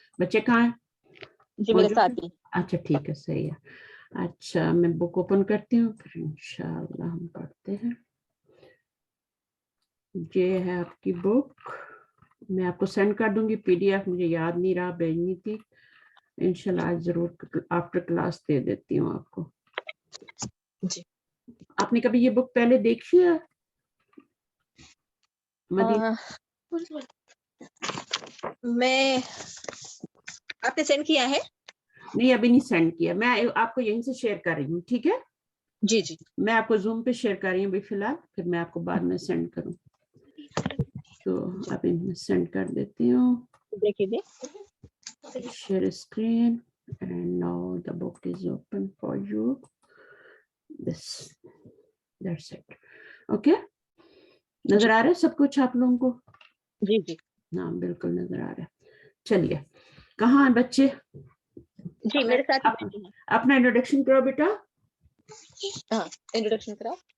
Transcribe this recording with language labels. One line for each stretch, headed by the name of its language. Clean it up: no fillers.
Urdu: بچے کہاں ہیں؟ جی میرے ساتھ ہی. اچھا ٹھیک ہے, صحیح ہے. اچھا میں بک اوپن کرتی ہوں, پھر انشاءاللہ ہم پڑھتے ہیں. یہ ہے آپ کی بک, میں آپ کو سینڈ کر دوں گی پی ڈی ایف, مجھے یاد نہیں رہا بھیجنی تھی. انشاءاللہ آج ضرور آفٹر کلاس دے دیتی ہوں آپ کو. جی آپ نے کبھی یہ بک پہلے دیکھی ہے؟ میں آپ نے سینڈ کیا ہے؟ نہیں ابھی نہیں سینڈ کیا, میں آپ کو یہیں سے شیئر کر رہی ہوں. ٹھیک ہے, جی جی میں آپ کو زوم پہ شیئر کر رہی ہوں ابھی فی الحال, پھر میں آپ کو بعد میں سینڈ کروں. تو ابھی میں سینڈ کر دیتی ہوں. دیکھیے
English: Share screen and now the book is open for you. This, that's it.
Urdu: Okay, نظر آ رہا ہے سب کچھ آپ لوگوں کو؟ جی جی ہاں بالکل نظر آ رہا ہے. چلیے, کہاں ہیں بچے؟ جی میرے ساتھ اپنا انٹروڈکشن کرو بیٹا. ہاں انٹروڈکشن کراؤ.